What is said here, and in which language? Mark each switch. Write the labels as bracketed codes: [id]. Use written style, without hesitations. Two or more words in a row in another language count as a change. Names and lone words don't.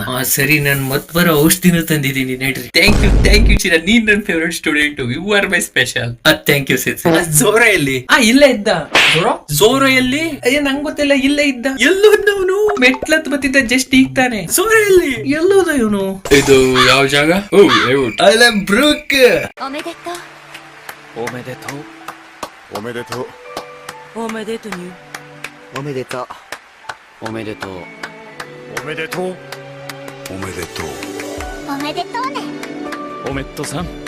[kn] ಸರಿ, ನಾನು ಮತ್ ಬರೋ ಔಷಧಿನೂ ತಂದಿದ್ದೀನಿ ನಡ್ರಿ. [en] Thank you [kn] ಚಿರ, ನೀನ್ ನನ್ನ [en] favorite student, you are my special. Thank you [kn] ಸಿನ್ಸ್. ಝೋರ ಎಲ್ಲಿ? ಇಲ್ಲೇ ಇದ್ದ. ಝೋರ ಎಲ್ಲಿ? ನಂಗ್ ಗೊತ್ತಿಲ್ಲ, ಇಲ್ಲೇ ಇದ್ದ. ಎಲ್ಲೋದವನು? ಮೆಟ್ಲತ್ ಬತ್ತಿದ್ದ ಜಸ್ಟ್ ಈಗ ತಾನೆ. ಝೋರ ಎಲ್ಲಿ? ಎಲ್ಲೋದ ಇವನು? ಇದು ಯಾವ ಜಾಗ? ಬ್ರೂಕ್. [ja] おめでとう。おめでとう。おめでとう。おめでとうに。おめでとう。おめでとう。おめでとう。おめでとう。おめでとうね。おめっとさん。